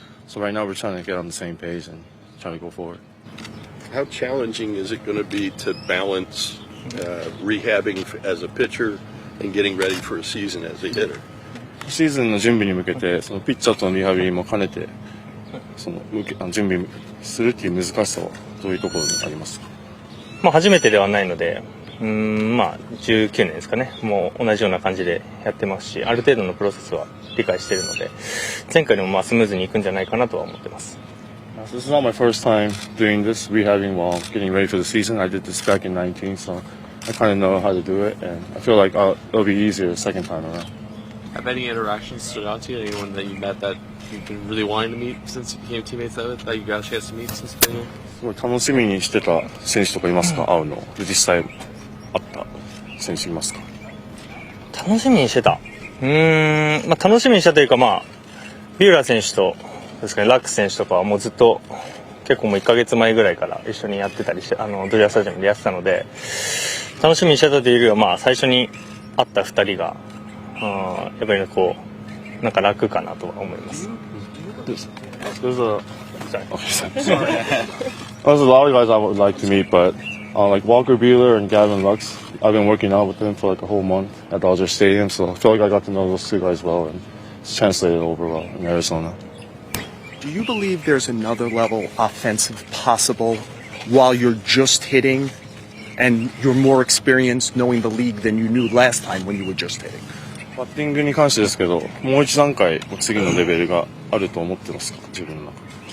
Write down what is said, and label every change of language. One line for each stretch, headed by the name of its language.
English: So right now we're trying to get on the same page and try to go forward. How challenging is it going to be to balance rehabbing as a pitcher and getting ready for a season as a hitter?
Japanese: シーズンの準備に向けてそのピッチャーとのリハビリも兼ねて準備するっていう難しさはどういうところにありますか。初めてではないので19年ですかね。もう同じような感じでやってますし、ある程度のプロセスは理解しているので前回よりもスムーズにいくんじゃないかなとは思ってます。
English: This is not my first time doing this rehabbing while getting ready for the season. I did this back in 19, so I kind of know how to do it, and I feel like it'll be easier the second time around. Have any interactions stood out to you? Anyone that you met that you've been really wanting to meet since you became teammates that you got a chance to meet since you've been here?
Japanese: すごい楽しみにしてた選手とかいますか。会うの実際会った選手いますか。楽しみにしてた楽しみにしたというかビューラー選手とですかね、ラックス選手とかはもうずっと結構もう1ヶ月前ぐらいから一緒にやってたりしてドジャースタジアムでやってたので楽しみにしてたというよりは最初に会った2人がやっぱりなんか楽かなとは思います。
English: There's a lot of guys I would like to meet, but like Walker Buehler and Gavin Lux, I've been working out with them for like a whole month at Dodger Stadium, so I feel like I got to know those two guys well, and it's translated over well in Arizona. Do you believe there's another level offensive possible while you're just hitting and you're more experienced knowing the league than you knew last time when you were just hitting?
Japanese: バッティングに関してですけど、もう一段階次のレベルがあると思ってますか、自分の中で。